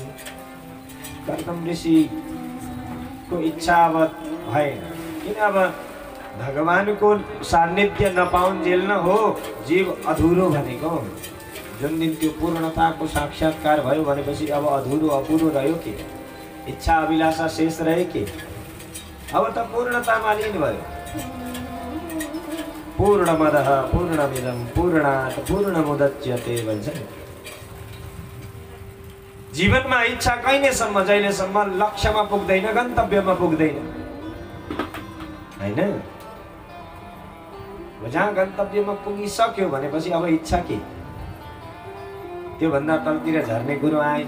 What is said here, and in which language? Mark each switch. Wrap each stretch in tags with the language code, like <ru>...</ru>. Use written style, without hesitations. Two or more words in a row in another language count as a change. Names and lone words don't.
<ne>कर्दम ऋषिको इच्छा अब भएन, किन अब भगवानको सान्निध्य नपाउन्जेल न हो जीव अधुरो भनेको। जुन दिन त्यो पूर्णताको साक्षात्कार भयो भनेपछि अब अधुरो अपुरो रह्यो के, इच्छा अभिलाषा शेष रहे के, अब त पूर्णतामा लीन भयो।</ne> <sa>पूर्णमदः पूर्णमिदं पूर्णात् पूर्णमुदच्यते भन्छ।</sa> <ne>जीवनमा इच्छा कहिलेसम्म, जहिलेसम्म लक्ष्यमा पुग्दैन, गन्तव्यमा पुग्दैन हैन। जहाँ गन्तव्यमा पुगिसक्यो भनेपछि अब इच्छा के, त्यो भन्दा तलतिर झर्ने कुरो आएन।</ne>